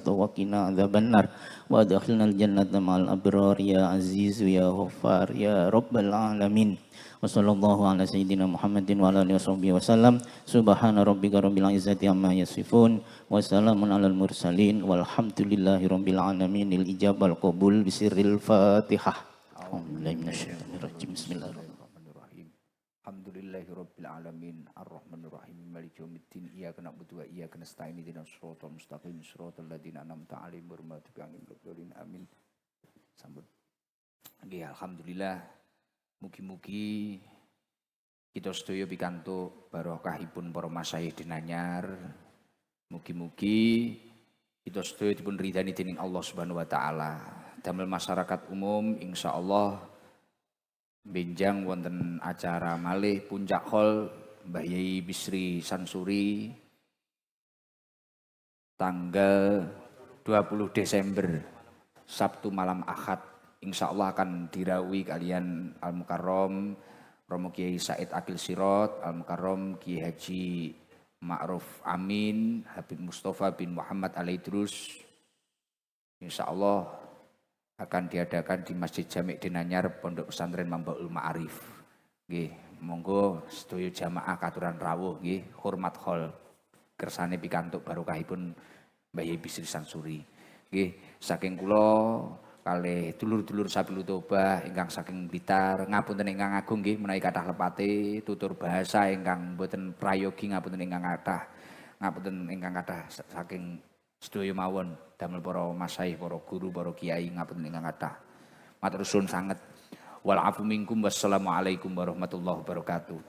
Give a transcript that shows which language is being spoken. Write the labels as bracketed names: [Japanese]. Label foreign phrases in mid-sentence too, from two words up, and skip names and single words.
[Arabic] وقنا عذاب النار وأدخلنا الجنة مع الأبرار يا عزيز يا غفار يا رب العالمين وصلى الله على سيدنا محمد وعلى آله وصحبه وسلم سبحان ربك رب العزة عما يصفون وسلام على المرسلين والحمد لله رب العالمين الإجابة القبول بسر الفاتحة أعوذ بالله من الشيطان الرجيم بسم الله الرحمن بسم الله الرحمن الرحيم. الحمد لله رب العالمين الرحمن الرحيم مالك يوم الدين إياك نعبد وإياك نستعين اهدنا الصراط المستقيم صراط الذين أنعمت عليهم غير المغضوب عليهم ولا الضالين آمين. [Javanese] Sambut. Nggih alhamdulillah mugi-mugi kita sedaya pikantuk barokahipun para masyayikh dinanyar. Mugi-mugi kita sedaya dipun ridani dening Allah [Arabic] سبحانه وتعالى. [Javanese] Damel masyarakat umum insyaallah benjang wonten acara malih Puncak Hall Mbah Yai Bisri Sansuri tanggal 20 Desember Sabtu malam Ahad insyaallah akan dirawi kalian Al Mukarrom Romo Kiai Said Akil Sirot Al Mukarrom Kiai Haji Ma'ruf Amin Habib Mustafa bin Muhammad Alaidrus insyaallah [Indonesian] akan diadakan di [Javanese] Masjid Jami' Dinanyar Pondok Pesantren Mambaul Ma'arif. Nggih, monggo sedaya jamaah katuran rawuh nggih, hormat hol kersane pikantuk barokahipun Mbah Yai Bisri Sansuri. Nggih, saking kula kalih dulur-dulur Sabilul Tobah ingkang saking Blitar ngapunten ingkang agung nggih menawi kathah lepate tutur bahasa ingkang boten prayogi ngapunten ingkang kathah saking sedaya mawon damel para masyayikh, para guru, para kiai ngapunten ingkang kathah. Matur suwun sanget. [Arabic] والعفو منكم والسلام عليكم ورحمة الله وبركاته.